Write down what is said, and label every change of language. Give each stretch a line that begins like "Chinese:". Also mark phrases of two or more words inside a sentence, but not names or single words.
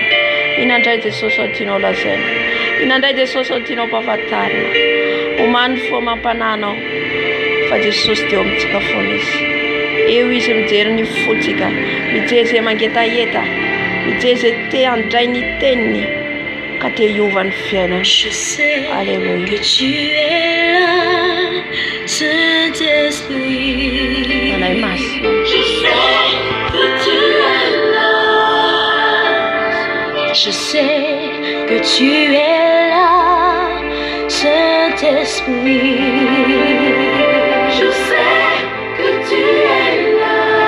Malagasy: Inandray Jesosy ao tianao lazaina, inandray Jesosy ao tianao ampahafantarina. Omany foa mampananao fa Jesosy dia amintsika foana izy. Eo izy mijery ny fotsika, mijery izay mangetaheta, mijery izay te handray ny teniny ka te hiova ny fiainana.
French: Alléluia. Que tu es là, Saint-Esprit.
Malagasy: Fanahy masina.
French: Je sais que tu es là. Je sais que tu es là, Saint-Esprit. Je sais que tu es là.